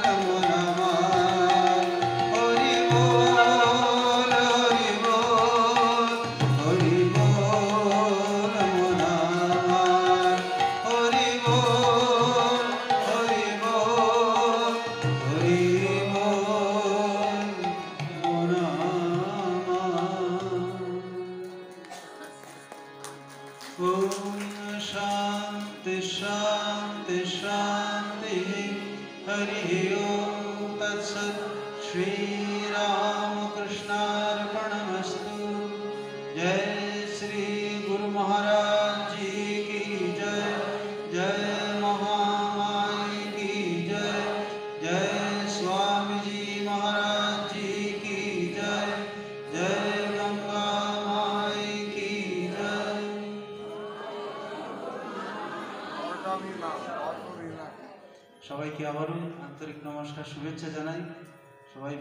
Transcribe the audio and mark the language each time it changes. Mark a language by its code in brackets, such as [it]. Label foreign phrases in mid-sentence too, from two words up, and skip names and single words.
[bn] মন আমার, হরি বল হরি বল হরি বল মন আমার, হরি বল হরি বল হরি বল মন আমার। [sa] ओम शांति शांति शांति हरि ओम तत्सत्। श्री राम कृष्णार्पणमस्तु। [hi] जय श्री गुरु महाराज जी की जय, जय महामाई की जय, जय स्वामी जी महाराज जी की जय, जय गंगा माई की जय। [bn] সবাইকে আবারও আন্তরিক নমস্কার শুভেচ্ছা জানাই। সবাই